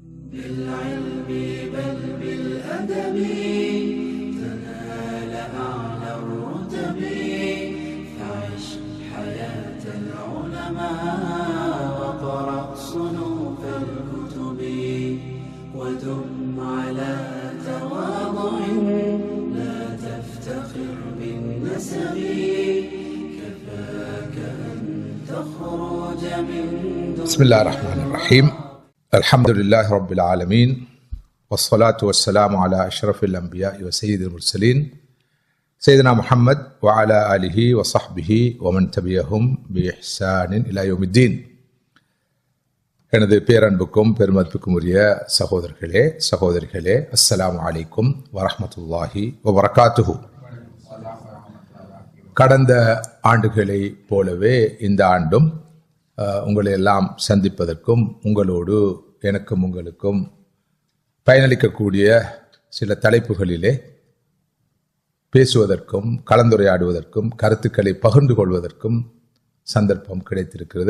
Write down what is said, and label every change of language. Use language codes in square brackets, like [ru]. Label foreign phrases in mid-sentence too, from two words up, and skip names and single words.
[ar] بالعلم بل بالأدب تنال أعلى الرتب فعش حياة العلماء وقرأ صنوف الكتب ودم على تواضع لا تفتخر بالنسب كفاك أن تخرج من بسم الله الرحمن الرحيم الحمد لله رب العالمين والصلاة والسلام على أشرف الأنبياء وسيد المرسلين سيدنا محمد وعلى آله وصحبه ومن تبعهم بإحسان إلى يوم الدين. [ta] எனது பேரன்புக்கும் பெருமதிப்புக்கும் உரிய சகோதரர்களே சகோதரிகளே, [ar] السلام عليكم ورحمة الله وبركاته. [ta] கடந்த ஆண்டுகளைப் போலவே இந்த ஆண்டும் உங்களை எல்லாம் சந்திப்பதற்கும் உங்களோடு எனக்கும் உங்களுக்கும் பயனளிக்கக்கூடிய சில தலைப்புகளிலே பேசுவதற்கும் கலந்துரையாடுவதற்கும் கருத்துக்களை பகிர்ந்து கொள்வதற்கும் சந்தர்ப்பம் கிடைத்திருக்கிறது.